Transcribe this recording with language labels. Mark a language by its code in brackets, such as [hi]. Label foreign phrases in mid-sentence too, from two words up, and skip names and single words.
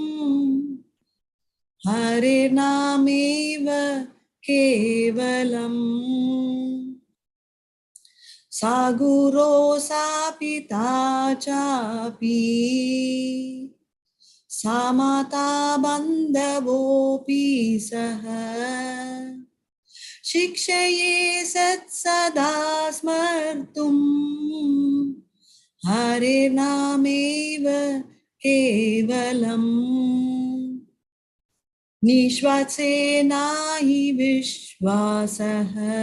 [sa] हरे नामैव केवलम् स गुरुः स पिता चापि स माता बान्धवोऽपि स शिक्षये सत् सदा स्मर्तुं हरे नामेव केवलम् निश्वासेना हि विश्वासः